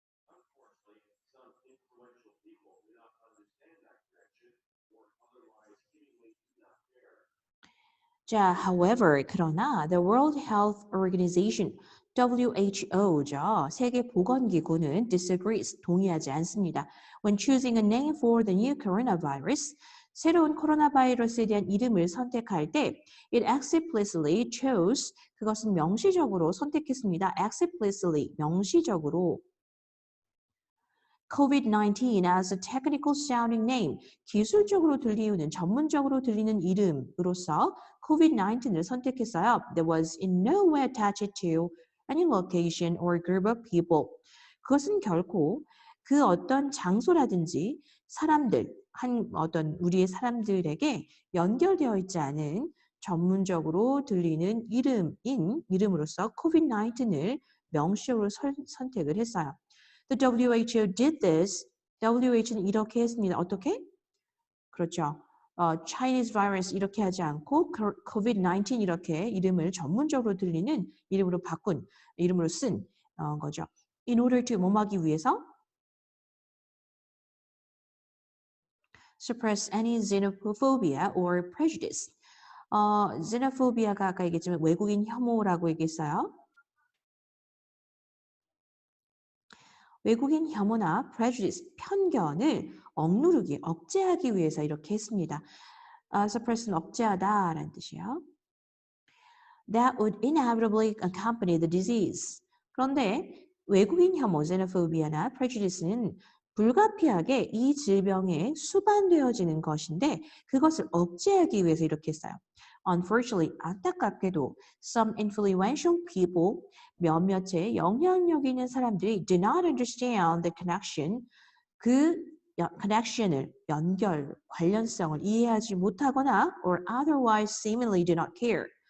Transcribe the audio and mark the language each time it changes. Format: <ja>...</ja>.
<en>Unfortunately, some influential people do not understand that connection or otherwise seemingly do not care. 자, however, 그러나 the World Health Organization WHO죠.</en> <ko>세계보건기구는 disagrees, 동의하지 않습니다.</ko> <en>When choosing a name for the new coronavirus,</en> <ko>새로운 코로나 바이러스에 대한 이름을 선택할 때</ko> <en>it explicitly chose,</en> <ko>그것은 명시적으로 선택했습니다. explicitly, 명시적으로 COVID-19</ko> <en>as a technical sounding name,</en> <ko>기술적으로 들리우는, 전문적으로 들리는 이름으로서 COVID-19을 선택했어요.</ko> <en>That was in no way attached to any location or group of people.</en> <ko>그것은 결코 그 어떤 장소라든지 사람들, 한 어떤 우리의 사람들에게 연결되어 있지 않은 전문적으로 들리는 이름으로서 COVID-19을 명시적으로 선택을 했어요.</ko> <en>The WHO did this.</en> <ko>WHO는 이렇게 했습니다. 어떻게? 그렇죠. Chinese virus 이렇게 하지 않고 COVID-19 이렇게 이름을 전문적으로 들리는 이름으로 바꾼, 이름으로 쓴 거죠.</ko> <en>In order to</en> <ko>뭐하기 위해서?</ko> <en>Suppress any xenophobia or prejudice.</en> <ko>xenophobia가 아까 얘기했지만 외국인 혐오라고 얘기했어요. 외국인 혐오나 prejudice, 편견을 억누르기, 억제하기 위해서 이렇게 했습니다. suppress는 억제하다라는 뜻이에요.</ko> <en>That would inevitably accompany the disease.</en> <ko>그런데 외국인 혐오, xenophobia나 prejudice는 불가피하게 이 질병에 수반되어지는 것인데 그것을 억제하기 위해서 이렇게 했어요.</ko> <en>Unfortunately,</en> <ko>안타깝게도</ko> <en>some influential people,</en> <ko>몇몇의 영향력 있는 사람들이</ko> <en>do not understand the connection, 그 connection을,</en> <ko>연결, 관련성을 이해하지 못하거나</ko> <en>or otherwise seemingly do not care.</en>